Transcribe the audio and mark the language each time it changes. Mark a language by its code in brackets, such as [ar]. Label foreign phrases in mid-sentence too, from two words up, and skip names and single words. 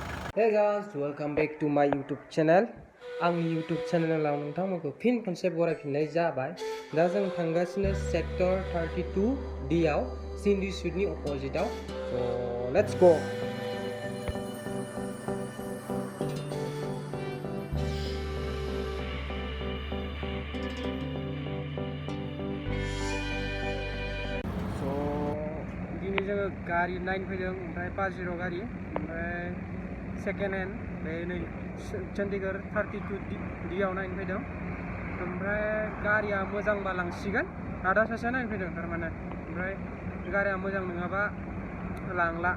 [en] Hey guys, welcome back to my YouTube channel. [brx] आंनि YouTube चैनलाव नोंथांमोनखौ फिन खनसे बरायफिननाय जाबाय। दा जों थांगासिनो सेक्टर 32D आव सिन्डी स्ट्रीटनि अपोजिटआव। [en] So let's go. [brx] So दिनै जोङो गारि नायनो फैदों, ओमफ्राय पाजेर' गारि, ओमफ्राय सेकेन्ड हेन्ड बे नै चन्डीगढ़ 32D आव नायनो फैदों। ओमफ्राय गारिया मोजांबा लांसिगोन। आदा सासेया नायनो फैदों थारमाने, ओमफ्राय गारिया मोजां नङाबा लांला।